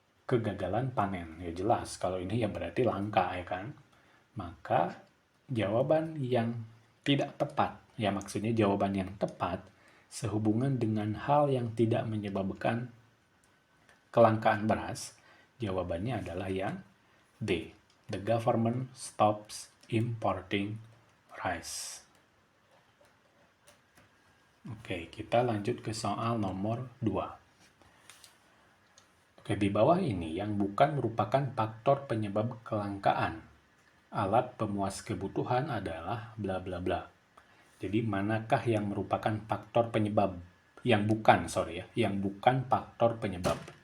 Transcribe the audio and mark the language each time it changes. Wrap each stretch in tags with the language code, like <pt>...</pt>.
<id>Kegagalan panen. Ya jelas, kalau ini ya berarti langka ya kan. Maka jawaban yang tidak tepat, ya maksudnya jawaban yang tepat sehubungan dengan hal yang tidak menyebabkan kelangkaan beras, jawabannya adalah yang D.</id> <en>The government stops importing rice.</en> <id>Oke, kita lanjut ke soal nomor 2. Oke, di bawah ini yang bukan merupakan faktor penyebab kelangkaan alat pemuas kebutuhan adalah bla bla bla. Jadi manakah yang merupakan faktor penyebab? Yang bukan faktor penyebab.</id>